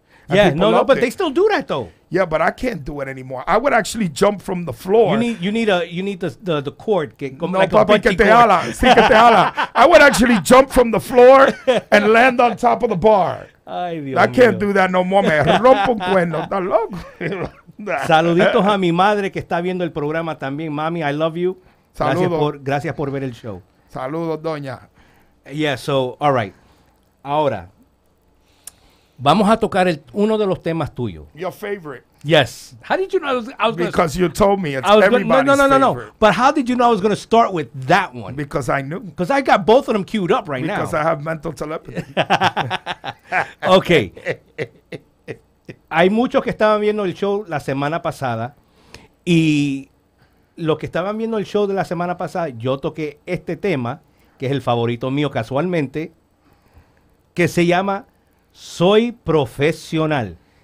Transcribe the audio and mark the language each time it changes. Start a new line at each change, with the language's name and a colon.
English: Yeah, but they still do that though. Yeah, but I can't do it anymore. I would actually jump from the floor. You need the cord.
Spanish: No, like papi, que te jala. Sí, que te jala.
English: I would actually jump from the floor and land on top of the bar.
Spanish: Ay, Dios
English: I can't do that no more.
Spanish: Me rompo un cuerno. ¿Estás loco? Saluditos a mi madre que está viendo el programa también. Mami,
English: I love you.
Spanish: Gracias por ver el show. Saludos, doña.
English: Yeah, so, all right.
Spanish: Ahora, vamos a tocar uno de los temas tuyos.
English: Your favorite. Yes. How did you know I was because you told me it's everybody's favorite. No. But how did you know I was going to start with that one? Because I knew. Because I got both of them queued up right now. Because I have mental telepathy. Okay.
Spanish: Hay muchos que estaban viendo el show la semana pasada y los que estaban viendo el show de la semana pasada, yo toqué este tema, que es el favorito mío casualmente, que se llama Soy Profesional.